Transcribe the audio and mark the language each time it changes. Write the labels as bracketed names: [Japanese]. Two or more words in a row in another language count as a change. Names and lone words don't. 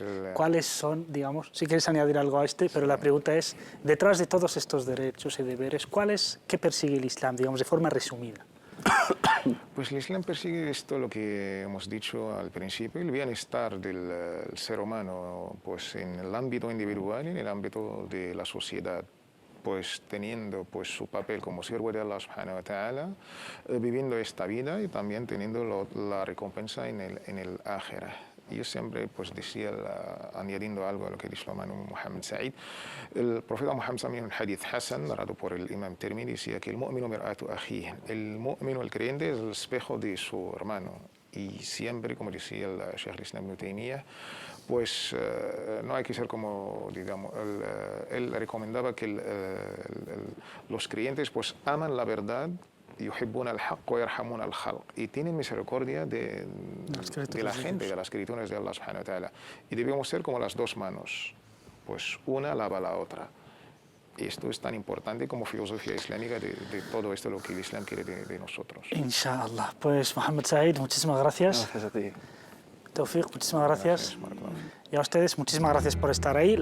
[Spanish] ¿cuáles son, digamos, si quieres añadir algo a pero la pregunta es, detrás de todos estos derechos y deberes, ¿qué persigue el Islam, digamos, de forma resumida? Pues el Islam persigue esto, lo que hemos dicho al principio, el bienestar del ser humano, pues en el ámbito individual y en el ámbito de la sociedad, pues teniendo pues su papel como siervo de [Arabic] الله سبحانه وتعالى, [Spanish] viviendo esta vida y también teniendo la recompensa en el ákhirah. Yo siempre pues decía, añadiendo algo a lo que dijo el hermano Muhammad Sa'id, el profeta Muhammad en un [Arabic] حديث حسن, [Spanish] narrado por el imam Tirmidhi, decía que el [Arabic] المؤمن مرآة أخيه, [Spanish] el mu'minu, el creyente, es el espejo de su hermano. Y siempre, como decía el Shaykh al-Islam Ibn Taymiyyah, pues no hay que ser como, digamos, él recomendaba que los creyentes pues aman la verdad, y tienen misericordia de la gente, de las criaturas de [Arabic] الله سبحانه وتعالى. [Spanish] Y debemos ser como las dos manos, pues una lava la otra. Esto es tan importante como filosofía islámica de todo esto, lo que el Islam quiere de nosotros. Inshallah. Pues Muhammad Sa'id, muchísimas gracias. Gracias a ti. Tawfiq, muchísimas gracias. Y a ustedes, muchísimas gracias por estar ahí.